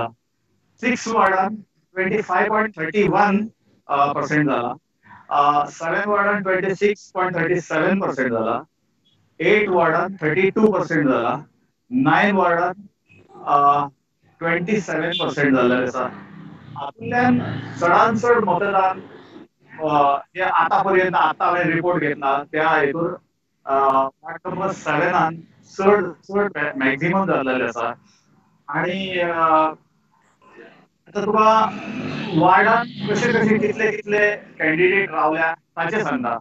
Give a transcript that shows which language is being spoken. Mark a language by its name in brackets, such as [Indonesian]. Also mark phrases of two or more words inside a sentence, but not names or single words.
[Konkani] 6 वार्डान 25.31% झाला. 7 वार्डान 26.37% झाला. 8 वार्डान 32% झाला. 9 वार्डान 27% झालेले असा. आपल्यान चडांत चड मतदान जे आतापर्यंत हांवें रिपोर्ट घेतला त्या हेतून [English] ward number [Konkani] 7 चड मॅक्झिमम जाल्लेले आसा. आणि आता तुका वार्डान कशे कितले कॅन्डिडेट रावल्या ताचे सांगता.